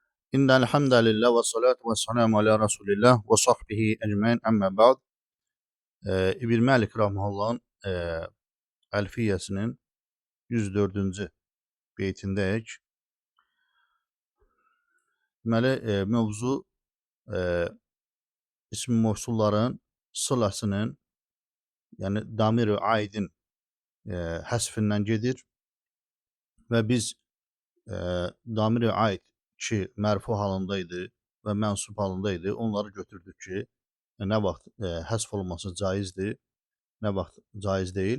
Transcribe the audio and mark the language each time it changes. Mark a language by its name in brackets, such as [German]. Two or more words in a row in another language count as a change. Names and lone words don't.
[Arabic] إن الحمد لله و الصلاة و السلام على رسول الله و صحبه أجمعين أما بعد. [Azerbaijani] İbn Malik rahimehullah'ın Əlfiyyəsinin 104-cü beytindəyik. Deməli, mövzu ism mövsulların sılasının, yəni damir-i aidin həsfindən gedir və biz damir-i aid ki, mərfu halındaydı və mənsub halındaydı, onları götürdük ki, nə vaxt həsf olması caizdir, nə vaxt caiz deyil.